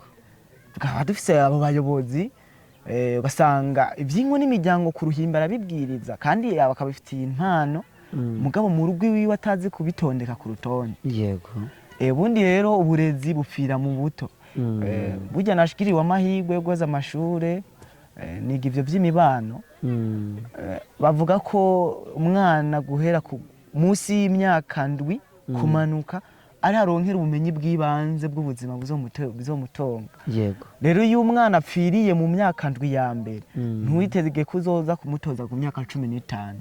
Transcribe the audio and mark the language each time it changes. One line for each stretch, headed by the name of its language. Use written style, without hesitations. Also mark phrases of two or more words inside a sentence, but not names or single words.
Rundi: Tukaba dufise abo bayobozi ugasanga iby'ingo n'imiryango ku ruhimbi arabibwiriza, kandi bakabifitiye impano, mugabo mu rugo iwiwe atazi kubitondeka ku rutonde. Yego. Ubundi rero uburezi bupfira mu buto. Burya nashikiriwe amahirwe yo guheza amashure, niga ivyo by'imibano. Bavuga ko umwana guhera munsi y'imyaka ndwi kumanuka ari aronkera ubumenyi bw'ibanze bw'ubuzima buzomutonga. Yego. Rero iyo umwana apfiriye mu myaka ndwi ya mbere, ntuwiteze kuzoza kumutoza ku myaka 15.